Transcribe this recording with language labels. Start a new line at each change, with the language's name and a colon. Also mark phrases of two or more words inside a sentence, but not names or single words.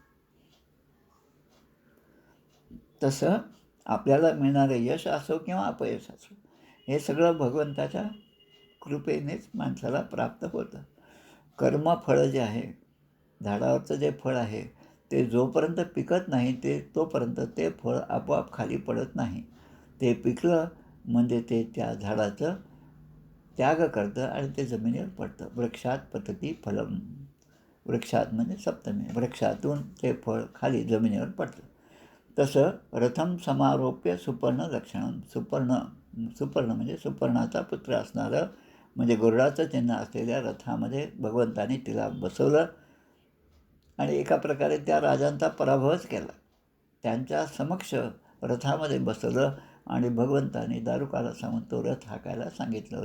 Marathi: तसं आपल्याला मिळणारं यश असो किंवा अपयश असो हे सगळं भगवंताच्या कृपेनेच माणसाला प्राप्त होतं. कर्मफळ जे आहे झाडावरचं जे फळ आहे ते जोपर्यंत पिकत नाही तोपर्यंत ते फळ आपोआप खाली पडत नाही. ते पिकलं म्हणजे ते त्या झाडाचं त्याग करतं आणि ते जमिनीवर पडतं.
Sanskrit: वृक्षात पतती फलम.
Marathi: वृक्षात म्हणजे सप्तमी, वृक्षातून ते फळ खाली जमिनीवर पडतं.
Sanskrit: तसं रथम समारोप्य सुपर्ण लक्षणं.
Marathi: सुपर्ण म्हणजे सुपर्णाचा पुत्र असणारं म्हणजे गरुडाचं चिन्ह असलेल्या रथामध्ये भगवंताने तिला बसवलं आणि एका प्रकारे त्या राजांचा पराभवच केला. त्यांच्या समक्ष रथामध्ये बसवलं आणि भगवंताने दारुकाला सांगून तो रथ हाकायला सांगितलं.